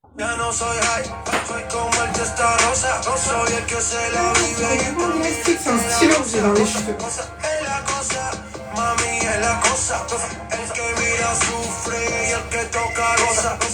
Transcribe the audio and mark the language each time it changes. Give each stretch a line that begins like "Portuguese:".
Spanish: Ya no soy high, soy como el testarossa. No soy el que se la vive y
French: Mon élastique, c'est un stylo que j'ai dans les cheveux.
Spanish: es la cosa, mami es la cosa. El que mira sufre y el que toca goza.